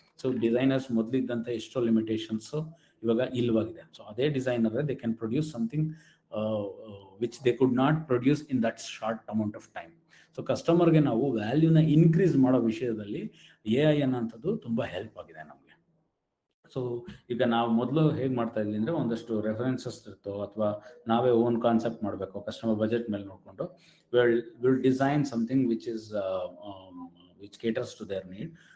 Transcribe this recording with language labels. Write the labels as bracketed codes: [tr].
[kn] So designers ಮೊದಲಿದ್ದಂಥ ಎಷ್ಟೋ limitations ಇವಾಗ ಇಲ್ಲವಾಗಿದೆ. [en] So ಅದೇ designer they can produce something which they could not produce in that short amount of time. [kn] So ಕಸ್ಟಮರ್ಗೆ ನಾವು ವ್ಯಾಲ್ಯೂನ increase ಮಾಡೋ ವಿಷಯದಲ್ಲಿ ಎ ಐ ಅನ್ನೋಂಥದ್ದು ತುಂಬ ಹೆಲ್ಪ್ ಆಗಿದೆ ನಮಗೆ. ಸೊ ಈಗ ನಾವು ಮೊದಲು ಹೇಗೆ ಮಾಡ್ತಾ ಇದ್ವಿ ಅಂದರೆ, ಒಂದಷ್ಟು ರೆಫರೆನ್ಸಸ್ ಇರ್ತೋ, ಅಥವಾ ನಾವೇ ಓನ್ ಕಾನ್ಸೆಪ್ಟ್ ಮಾಡಬೇಕು ಕಸ್ಟಮರ್ ಬಜೆಟ್ ಮೇಲೆ ನೋಡಿಕೊಂಡು [en] Will design something which caters to their need.